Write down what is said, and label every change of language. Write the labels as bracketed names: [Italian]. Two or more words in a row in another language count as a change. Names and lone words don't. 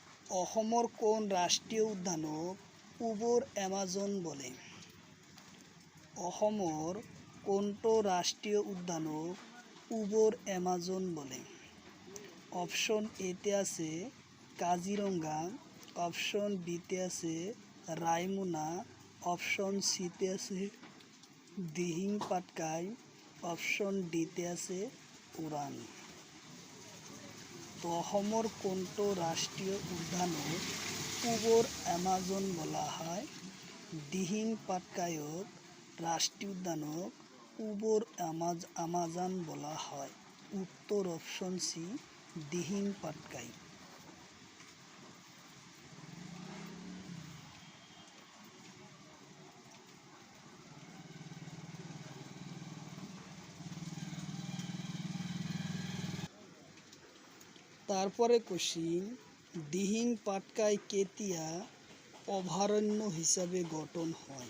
[Assamese] অসমৰ কোন ৰাষ্ট্ৰীয় উদ্যানক পূবৰ এমাজন বলে? অসমৰ কোনটো ৰাষ্ট্ৰীয় উদ্যানক পূবৰ এমাজন বলে? অপশন এতে আছে কাজিৰঙা, অপশন বিতে আছে রায়মনা, অপশন সিতে আছে দিহিং পাটকাই, অপশন ডিতে আছে ওৰাং। তো অসমৰ কোনটো ৰাষ্ট্ৰীয় উদ্যানক পূবৰ এমাজন [Bangla] বলা হয়? [Assamese] দিহিং পাটকাইক রাষ্ট্ৰীয় উদ্যানক পূবৰ আমাজন [Bangla] বলা হয়। উত্তর অপশন সি দিহিং পাটকাই। তারপরে কোশ্চিন, দিহিং পাটকাই কেতিয়া অভয়ারণ্য হিসাবে গঠন হয়?